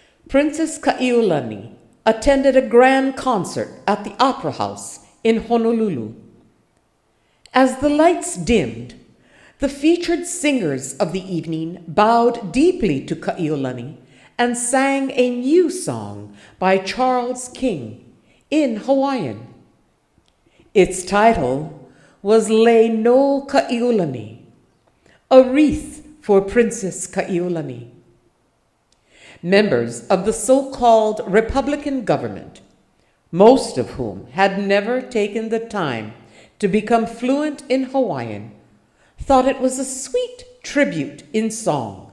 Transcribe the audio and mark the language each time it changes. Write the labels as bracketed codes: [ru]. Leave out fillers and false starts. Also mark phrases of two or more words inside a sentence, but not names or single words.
[en] Princess Kaʻiulani attended a grand concert at the Opera House in Honolulu. As the lights dimmed, the featured singers of the evening bowed deeply to Kaʻiulani and sang a new song by Charles King in Hawaiian. Its title was Lei No Kaʻiulani, a wreath for Princess Kaʻiulani. Members of the so-called Republican government, most of whom had never taken the time to become fluent in Hawaiian, thought it was a sweet tribute in song.